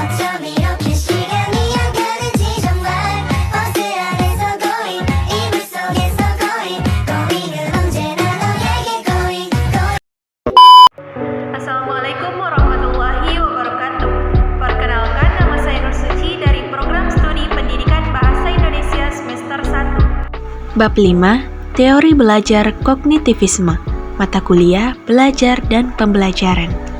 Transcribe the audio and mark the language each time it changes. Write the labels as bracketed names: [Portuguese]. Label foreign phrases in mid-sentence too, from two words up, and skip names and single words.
[Korean] 이렇게 시간이 안 가는지 정말 버스 안에서 going 이불 속에서 going 은 언제나 너에게 going. [Arabic] السلام عليكم ورحمة الله وبركاته. [Indonesian] Perkenalkan, nama saya Nur Suci dari Program Studi Pendidikan Bahasa Indonesia semester 1. Bab 5, Teori Belajar Kognitivisme, Mata Kuliah Belajar dan Pembelajaran.